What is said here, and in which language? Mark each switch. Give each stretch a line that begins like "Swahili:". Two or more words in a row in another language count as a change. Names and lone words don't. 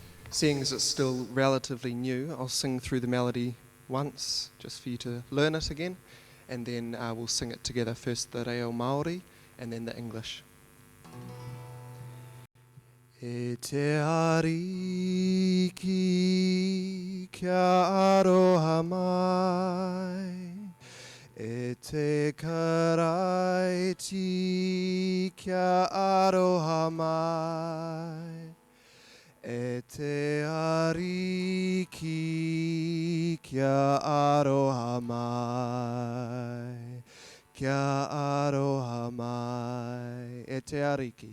English: Seeing as it's still relatively new, I'll sing through the melody once, just for you to learn it again, and then we'll sing it together, first the
Māori: reo Māori,
English: and then the English.
Māori: E te ariki kia aroha mai, e te karaiti kia aroha mai, e te ariki kia aroha mai, kia aroha mai, e te ariki.